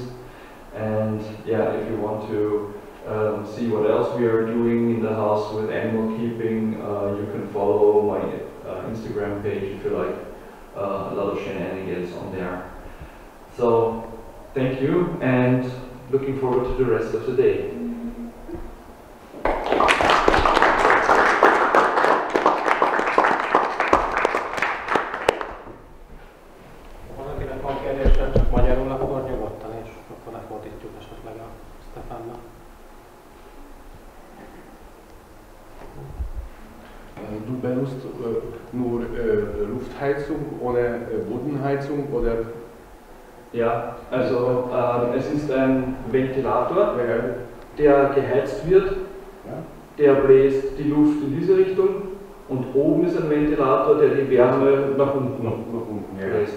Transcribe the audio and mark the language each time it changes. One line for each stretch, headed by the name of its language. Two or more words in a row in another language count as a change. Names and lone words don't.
English: And yeah, if you want to see what else we are doing in the house with animal keeping, you can follow my Instagram page if you like a lot of shenanigans on there. So thank you, and looking forward to the rest of the day.
Hungarian: Valakinek van kérdése, csak magyarul, akkor nyugodtan, és akkor lefordítjuk esetleg a Stephannak.
German: Du benutzt nur Luftheizung ohne Bodenheizung, oder? Ja, also es ist ein Ventilator, der geheizt wird, der bläst die Luft in diese Richtung und oben ist ein Ventilator, der die Wärme nach unten bläst.